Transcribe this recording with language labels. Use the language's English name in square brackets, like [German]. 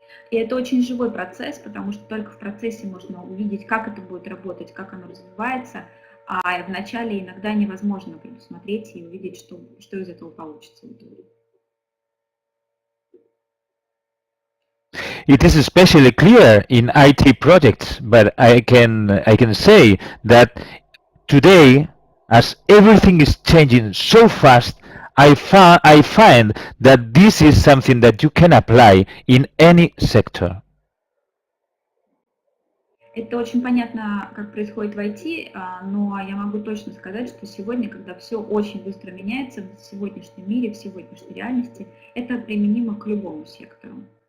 [Russian] И это очень живой процесс, потому что только в процессе можно увидеть, как это будет работать, как оно развивается, а вначале иногда невозможно предусмотреть и увидеть, что из этого получится в итоге. [English] It is especially clear in IT projects, but I can say that today, as everything is changing so fast, I find that this is something that you can apply in any sector. [Russian] Это очень понятно, как происходит в IT, но я могу точно сказать, что сегодня, когда все очень быстро меняется в сегодняшнем мире, в сегодняшней реальности, это применимо к любому сектору.